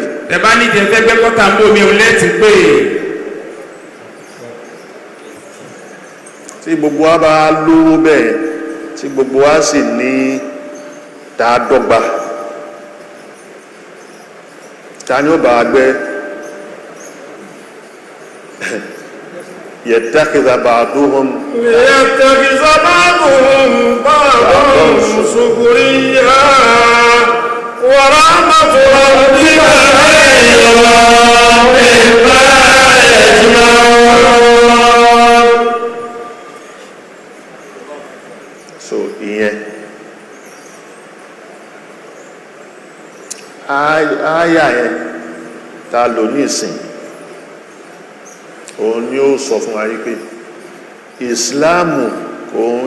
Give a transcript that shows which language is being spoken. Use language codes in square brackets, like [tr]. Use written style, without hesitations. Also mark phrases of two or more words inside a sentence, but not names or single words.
[yo] ẹ bá nídìí ẹ fẹ́ gbẹ́ kọ́tà ń bò mí òun lẹ́tún pè. tí gbogbo wa bá lówó bẹ́ẹ̀ tí gbogbo wa sì ní dáadọ́gba ta ni ó bá wa gbẹ́ [ar] يتخذ بعضهم بعضا سخريا ورحمة ربك خير مما يجمعون. [yo] so ìyẹn àyà yẹn ta lò ní ìsìn òun ni ó sọ fún wa pé ìsìláàmù kò